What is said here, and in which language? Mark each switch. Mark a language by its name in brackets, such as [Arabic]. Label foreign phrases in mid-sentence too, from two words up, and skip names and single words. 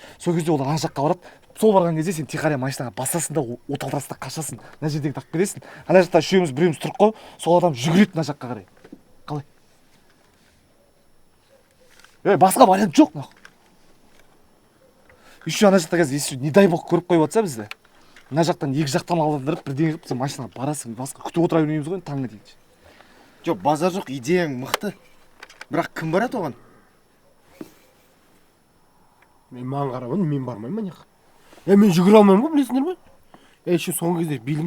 [Kazakh] Сол кезде олар ана жаққа барады. Сол барған кезде сен тихаря машинаға басасың да оталдырасың да қашасың. Мына жердегі тақып кетесің. Ана жақта үшеуміз біреуміз тұрып қой. Сол адам жүгіреді мына жаққа қарай. Қалай? Басқа вариант жоқ нахуй. Еще ана жақта қазір [Russian] если не дай бог [Kazakh] көріп қойып жатса бізді. Мына жақтан екі жақтан алдандырып бірдеңе қылып сен машинаға барасың. Басқа күтіп отыра бермейміз ғой таңға дейін. Жоқ, базар жоқ, идеяң мықты. Бірақ кім барады оған? Маған қарамын, мен бармаймын мына жаққа. Мен жүгіре алмаймын ғой, білесіңдер ме? Еще соңғы кезде билімде...